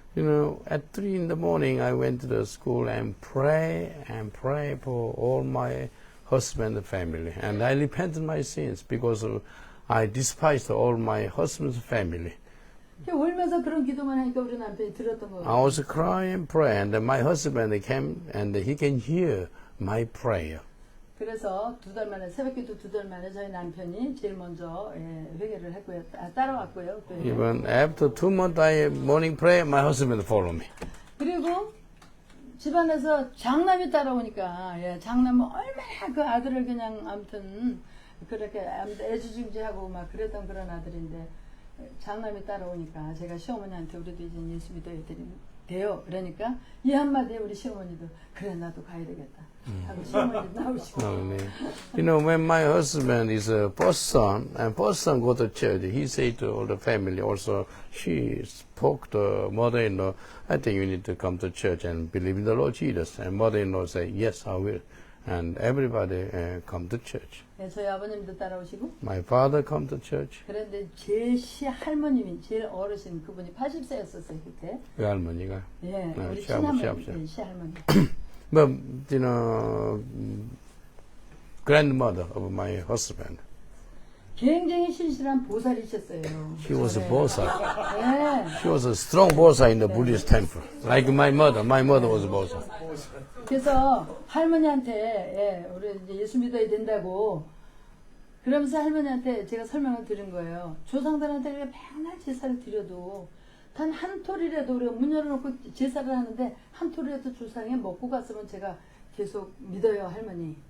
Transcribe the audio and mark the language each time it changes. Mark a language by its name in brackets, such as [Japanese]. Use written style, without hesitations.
[English] You know, at 3 in the morning, I went to the school and pray for all my husband and family. And I repented my sins because I despised all my husband's family. [Korean] 울면서 그런 기도만 하니까 우리 남편이 들었던 거예요. [English] I was crying and praying, and then my husband came and he can hear my prayer. [Korean] 그래서 2달 만에 새벽기도 2달 만에 저희 남편이 제일 먼저 회개를 했고요. 따라왔고요. [English] Even after 2 months, I morning prayer, my husband followed me. [Korean] 그리고 집안에서 장남이 따라오니까 장남은 얼마나 그 아들을 그냥 아무튼 그렇게 애지중지하고 막 그랬던 그런 아들인데 장남이 따라오니까 제가 시어머니한테 우리도 이제 예수 믿어야 돼요. 그러니까 이 한마디에 우리 시어머니도 그래 나도 가야 되겠다 하고 시어머니도 나오시고. [English] You know, when my husband is a first son, and first son go to church, he say to all the family also, she spoke to mother-in-law, I think you need to come to church and believe in the Lord Jesus. And mother-in-law say, yes, I will. And everybody come to church. [Korean] 저희 아버님도 따라오시고. [English] My father come to church. [Korean] 그런데 제 시할머님이 제일 어르신 그분이 80세였었어요 그때. 그 할머니가. 예, 우리 시할머니. 시할머니. [English] But you know, grandmother of my husband. [Korean] 굉장히 신실한 보살이셨어요. [English] She was a 보살. [Korean] 네. [English] She was a strong 보살 in the Buddhist temple. Like my mother. My mother was a 보살. [Korean] 그래서 할머니한테 우리 이제 예수 믿어야 된다고 그러면서 할머니한테 제가 설명을 드린 거예요. 조상들한테 우리가 맨날 제사를 드려도 단 한 톨이라도 우리가 문 열어놓고 제사를 하는데 한 톨이라도 조상에 먹고 갔으면 제가 계속 믿어요 할머니.